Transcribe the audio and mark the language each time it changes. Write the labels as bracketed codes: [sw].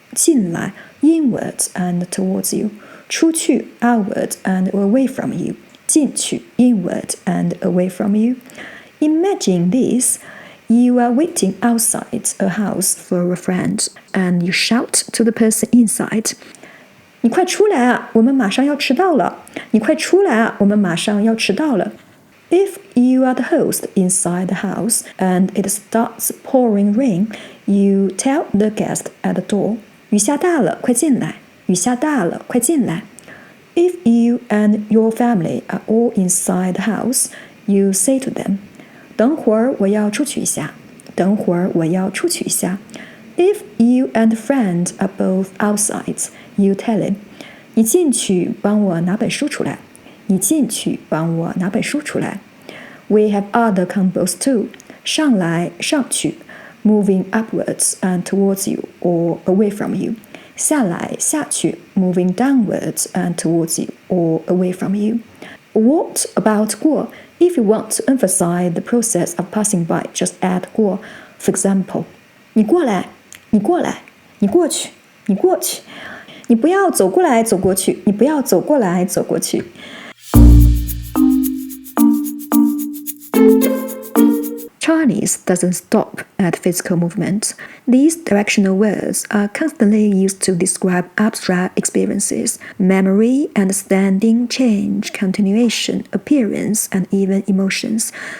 [en] 进来 inwards and towards you. 出去 outward and away from you. 进去 inward and away from you. Imagine this. You are waiting outside a house for a friend, and you shout to the person inside. [zh] 你快出来啊，我们马上要迟到了。你快出来啊，我们马上要迟到了。 [en] If you are the host inside the house and it starts pouring rain, you tell the guest at the door, [zh] 雨下大了，快进来。雨下大了，快进来。 [en] If you and your family are all inside the house, you say to them, [zh] 等会儿我要出去一下。等会儿我要出去一下。 [en] If you and a friend are both outside, you tell him, [zh] 你进去帮我拿本书出来。你进去帮我拿本书出来。 [en] We have other combos too. [zh] 上来上去 [en] moving upwards and towards you or away from you. 下来下去 moving downwards and towards you or away from you. What about 过?If you want to emphasize the process of passing by, just add 过. For example, [zh] 你过来，你过来，你过去，你过去，你不要走过来走过去，你不要走过来走过去。 [en] Chinese doesn't stop at physical movement. These directional words are constantly used to describe abstract experiences, memory, understanding, change, continuation, appearance, and even emotions.